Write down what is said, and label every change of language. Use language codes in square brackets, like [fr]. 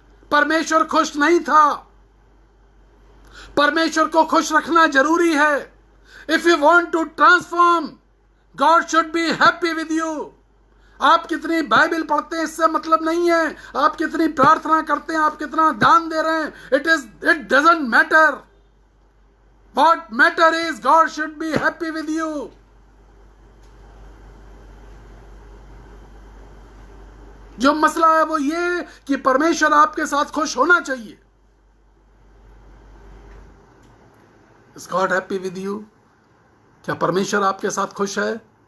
[hi] परमेश्वर खुश नहीं था। परमेश्वर को खुश रखना जरूरी है। [en] If you want to transform, God should be happy with you. [hi] आप कितनी बाइबल पढ़ते हैं इससे मतलब नहीं है, आप कितनी प्रार्थना करते हैं, आप कितना दान दे रहे हैं, [en] It doesn't matter. What matter is God should be happy with you. [hi] जो मसला है वो ये कि परमेश्वर आपके साथ खुश होना चाहिए। [en] Is God happy with you? [hi] क्या परमेश्वर आपके साथ खुश है?